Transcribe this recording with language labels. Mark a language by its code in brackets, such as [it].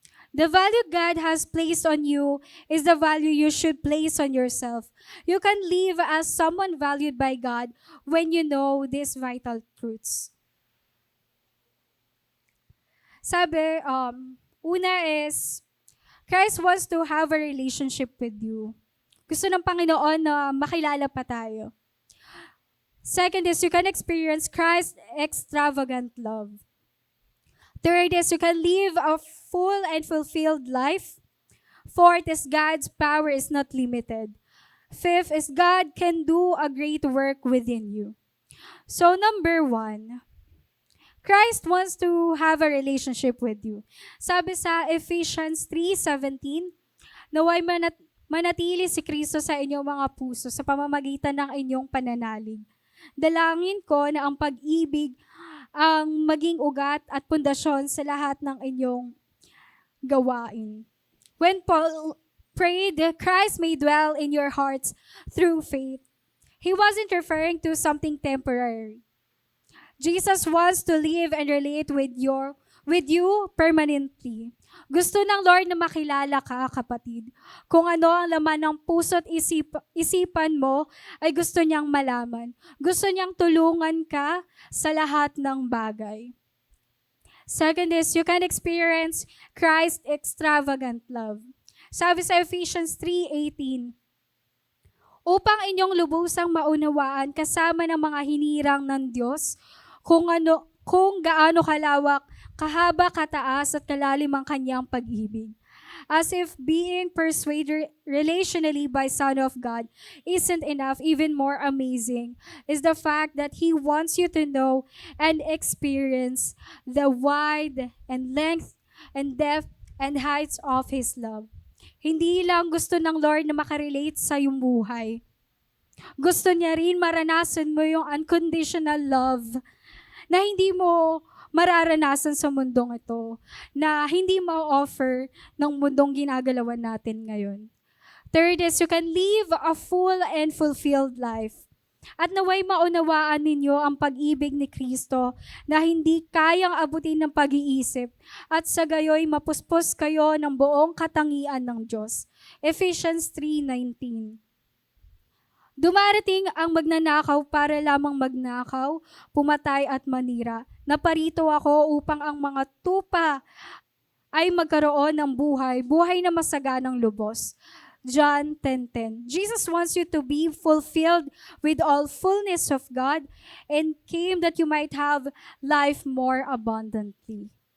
[en] The value God has placed on you is the value you should place on yourself. You can live as someone valued by God when you know these vital truths. [tl] Sabi, una [en] is, Christ wants to have a relationship with you. [tl] Gusto ng Panginoon na makilala pa tayo. [en] Second is, you can experience Christ's extravagant love. Third is, you can live a full and fulfilled life. Fourth is, God's power is not limited. Fifth is, God can do a great work within you. So, number 1, Christ wants to have a relationship with you. [tl] Sabi sa Ephesians 3:17, naway manatili si Kristo sa inyong mga puso sa pamamagitan ng inyong pananalig. Dalangin ko na ang pag-ibig ang maging ugat at pundasyon sa lahat ng inyong gawain. [en] When Paul prayed, Christ may dwell in your hearts through faith, he wasn't referring to something temporary. Jesus wants to live and relate with you permanently. [tl] Gusto ng Lord na makilala ka, kapatid. Kung ano ang laman ng puso at isipan mo, ay gusto niyang malaman. Gusto niyang tulungan ka sa lahat ng bagay. [en] Second is, you can experience Christ's extravagant love. [tl] Sabi sa Ephesians 3:18, upang inyong lubusang maunawaan kasama ng mga hinirang ng Diyos, kung gaano kalawak, kahaba, kataas at kalalim ang kanyang pag-ibig. [en] As if being persuaded relationally by Son of God isn't enough, even more amazing is the fact that He wants you to know and experience the wide and length and depth and heights of His love. [tl] Hindi lang gusto ng Lord na makarelate sa iyong buhay. Gusto niya rin maranasan mo yung [en] unconditional love [tl] na hindi mo mararanasan sa mundong ito, na hindi ma-offer ng mundong ginagalawan natin ngayon. [en] Third is, you can live a full and fulfilled life. [tl] At naway maunawaan ninyo ang pag-ibig ni Kristo na hindi kayang abutin ng pag-iisip at sa gayoy mapuspos kayo ng buong katangian ng Diyos. Ephesians 3:19. Dumarating ang magnanakaw para lamang magnakaw, pumatay at manira. Naparito ako upang ang mga tupa ay magkaroon ng buhay na masaganang lubos. John 10:10. [en] Jesus wants you to be fulfilled with all fullness of God and came that you might have life more abundantly.